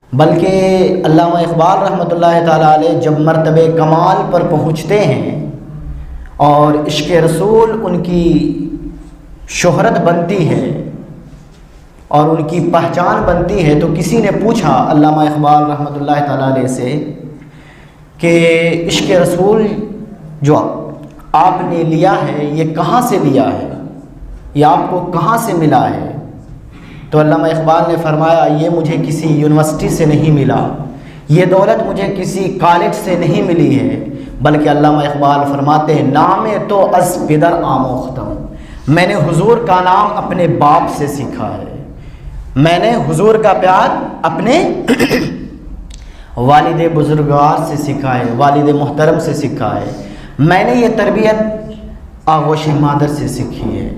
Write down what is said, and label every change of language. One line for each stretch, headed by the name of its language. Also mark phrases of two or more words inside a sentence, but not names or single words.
Urdu: بلکہ علامہ اقبال رحمۃ اللہ تعالیٰ علیہ جب مرتبہ کمال پر پہنچتے ہیں اور عشق رسول ان کی شہرت بنتی ہے اور ان کی پہچان بنتی ہے، تو کسی نے پوچھا علامہ اقبال رحمۃ اللہ تعالیٰ علیہ سے کہ عشق رسول جو آپ نے لیا ہے یہ کہاں سے لیا ہے، یہ آپ کو کہاں سے ملا ہے؟ تو علامہ اقبال نے فرمایا یہ مجھے کسی یونیورسٹی سے نہیں ملا، یہ دولت مجھے کسی کالج سے نہیں ملی ہے، بلکہ علامہ اقبال فرماتے ہیں
Persian: نام تو از پدر آموختم،
Urdu: میں نے حضور کا نام اپنے باپ سے سیکھا ہے، میں نے حضور کا پیار اپنے والد بزرگوار سے سیکھا ہے، والد محترم سے سیکھا ہے، میں نے یہ تربیت آغوش مادر سے سیکھی ہے۔